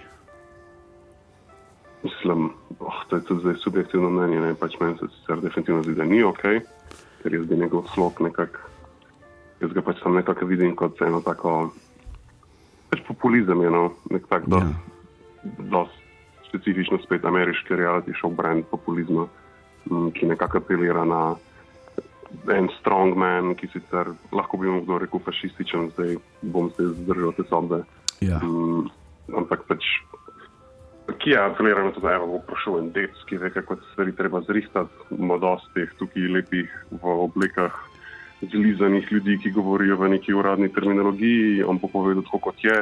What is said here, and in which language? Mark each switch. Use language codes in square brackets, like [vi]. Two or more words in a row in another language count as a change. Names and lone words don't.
[sl] Mislim, to je tudi zdaj subjektivno mnenje, ne, pač meni se sicer definitivno zdi, da ni ok, ker je zdaj njegov slog nekako, jaz ga pač sam nekako vidim kot eno tako, pač populizem je, no, nek tak dost specifično spet ameriški [en] reality show brand [sl] populizma, ki nekako apelira na en strongman, ki sicer lahko bi mu kdo rekel fašističen, zdaj bom se zdržal te sodbe. Ja. Ampak pač, ki je apelira na to, da bo prišel en dec, ki ve, kako se stvari treba zrihtati, ima dosti teh tukaj lepih v oblikah zlizanih ljudi, ki govorijo v neki uradni terminologiji, on pa povedal tako, kot je.